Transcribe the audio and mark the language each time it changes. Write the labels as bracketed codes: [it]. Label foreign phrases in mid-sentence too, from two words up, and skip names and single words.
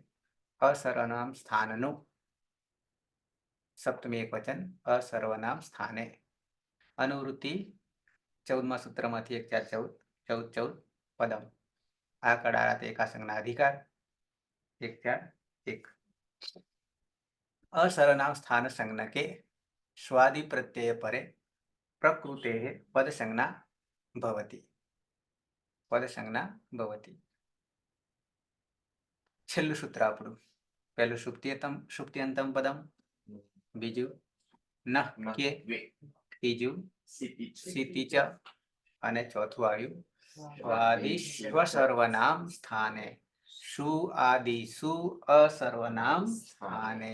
[gu] અસર્વનામ સ્થાનનું સપ્તમી એકવચન અસર્વનામ સ્થાને. અનુવૃત્તિ 14મા સૂત્રમાંથી 1-4-14 પદમ. આ કડારાત એકાસંજ્ઞા અધિકાર 1-4-1. [sa] અસર્વનામ સ્થાન સંજ્ઞકે સ્વાદि પ્રत्यय परे प्रकृते पदसंज्ञा भवति. पदसंज्ञा भवति. [gu] છેલ્લું સૂત્ર આપણું પહેલું [sa] સુપ્તિયંતમ પદમ, [gu] બીજું નઃ કે, ત્રીજું સિતિ ચ અને ચોથું આવ્યું [sa] સ્વાદિશ્વ સર્વનામ સ્થાને. શુ આદિશુ અસર્વનામ સ્થાને.